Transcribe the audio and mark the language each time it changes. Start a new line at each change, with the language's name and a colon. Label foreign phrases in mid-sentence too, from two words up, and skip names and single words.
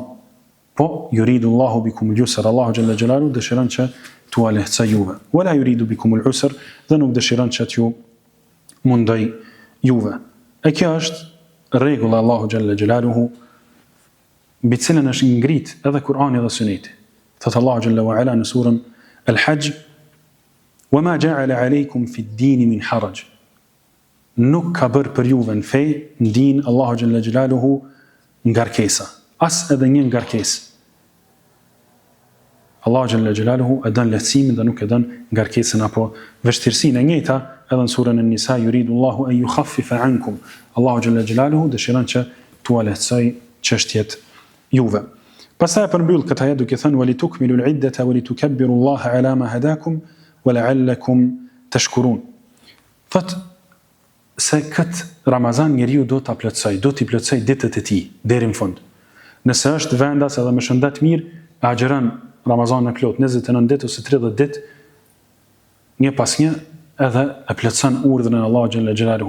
Albanian: Po
Arabic: يريد الله بكم اليسر,
Albanian: Allahu
Arabic: جل جلاله
Albanian: dëshiron që t'u lehtësoj juve.
Arabic: ولا يريد بكم العسر,
Albanian: dhe nuk dëshiron që t'ju mundoj juve. E kjo është rregulla Allahu
Arabic: جل جلاله
Albanian: mbi cilën është ngrit edhe Kur'ani dhe Suneti. Thot Allahu
Arabic: جل وعلا
Albanian: në surën al-Hajj,
Arabic: وَمَا جَعَلَ عَلَيْكُمْ فِي الدِّينِ مِنْ حَرَجٍ.
Albanian: Nuk ka bërë për juve në fej, në din, Allahu
Arabic: جل جلاله,
Albanian: ngarkesa. As edhe një ngarkesë. Allahu
Arabic: جل جلاله
Albanian: e dën lehtësimin dhe nuk e dën ngarkesën apo vështirësinë. E njëjta edhe në surën An-Nisa,
Arabic: يريد الله أن يخفف عنكم.
Albanian: Allahu
Arabic: جل جلاله
Albanian: dëshiron që t'ua lehtësoj çështjet juve. Pastaj përmbyll këtë ajet duke thënë
Arabic: ولتكملوا العدة ولتكبروا الله على ما هداكم ولعلكم تشكرون.
Albanian: Thot se këtë Ramazan njeriu do ta plotësoj, do t'i plotësoj ditët e tij deri në fund. Nëse është vendas edhe me shëndet mirë, agjeron Ramazan në plot 29 ditë ose 30 ditë, një pas një edhe e plotëson urdhrin e Allahut
Arabic: جل جلاله.